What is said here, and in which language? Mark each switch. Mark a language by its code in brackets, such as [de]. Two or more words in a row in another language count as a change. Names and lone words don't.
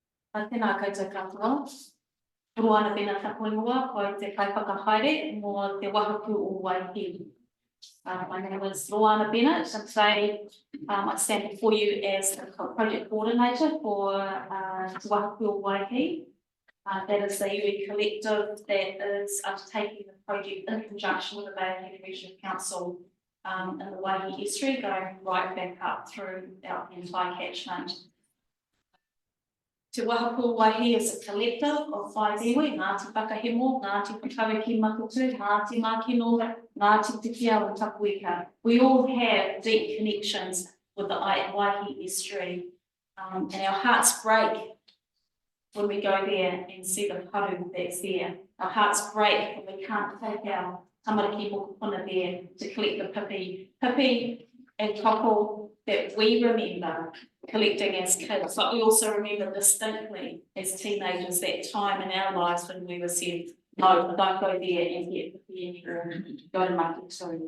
[mi] Tēnā koutou katoa. Ruana pēnā tapuinua ko te kaiwhakahaere mō te wahapū o Waihi. [en] My name is Ruana Bennett, and today I stand before you as the project coordinator for Te Wahapū o Waihi. That is a iwi collective that is undertaking the project in conjunction with the Bay of Plenty Regional Council in the Waihi estuary, going right back up through our entire catchment. Te Wahapū o Waihi is a collective of 5 iwi, Ngāti Whakahemo, Ngāti Whakaweki Makutu, Ngāti Mākino, Ngāti Te Kiau and Tapuika. We all have deep connections with the Waihi estuary, and our hearts break when we go there and see the paru that's there. Our hearts break when we can't take our [mi] tamariki mokopuna [en] there to collect the pipi. Pipi and toko that we remember collecting as kids, but we also remember distinctly as teenagers that time in our lives when we were said, no, don't go there and get pipi anymore, go to Makutu.